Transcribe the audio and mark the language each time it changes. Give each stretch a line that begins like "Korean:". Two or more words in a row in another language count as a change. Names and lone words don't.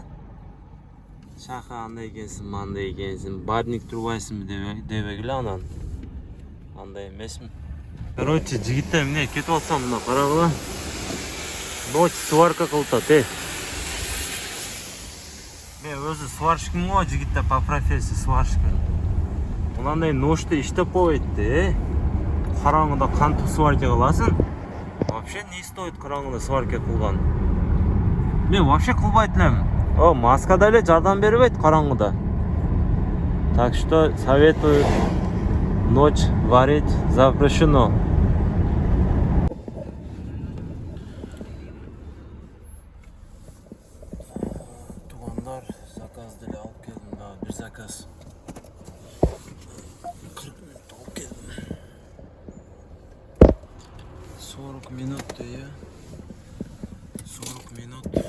Kyrgyz: Шаха андай экенсиң, мандай экенсиң, бадник турбайсыңбы дебегиле анан. Андай эмесмин. Короче, жигиттер, эмне кетип алсам, мына карагыла. Ночь сварка кылтат, Мен өзү сварщикмин го, жигиттер,
Russian: по профессии
Kyrgyz: сварщикмин. Мынандай ночьта иштеп койбойт, Караңгыда кантип сварка кыласың?
Russian: Вообще не стоит
Kyrgyz: караңгыда сварка кылган. Мен вообще кылбайт элем. Маскада эле жардам бербейт караңгыда.
Russian: Так что советую ночь варить запрещено.
Kyrgyz: Тугандар, заказ деле алып келдим, бир заказ. 40 минут алып келдим. 40 минут, 40 минут.